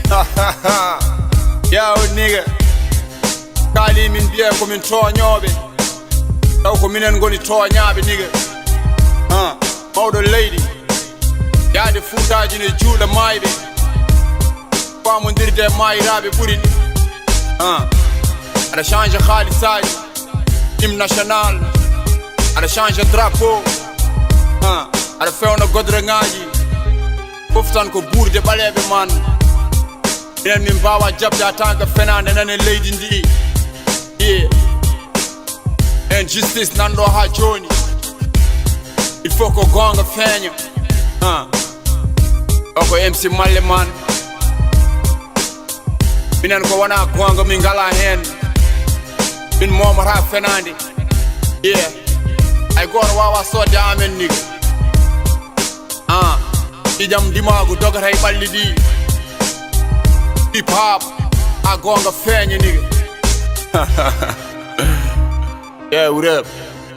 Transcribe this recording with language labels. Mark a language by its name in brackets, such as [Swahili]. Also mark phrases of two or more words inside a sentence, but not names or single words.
[Fula] yaw niga kaali min mbiye komin toñoɓe taw ko minen goni toñaɓe niga mawɗo leydi yaade fuutaji ne juuɗe mayɓe famodirde mayiraɓe ɓuuri ɗi aɗa change haalisaji [French] hymne national [Fula] aɗa change drapeau aɗa fewna godreŋaji fof tan ko ɓurde ɓaleɓe man enen min mbawa jabde a [French] tant que [Fula] fenade nane leydi ndi en justice nanɗo ha joni [French] il faut [Fula] ko gonga feeña o ko MC Malle man minen ko wona gonga min ngala hen min momata fenade ay goto wawa sodde amen niga ƴiƴam dimagu dogata e ɓalli ɗi [English] hip hop [Fula] a gonga feeña niga [English] yeah what up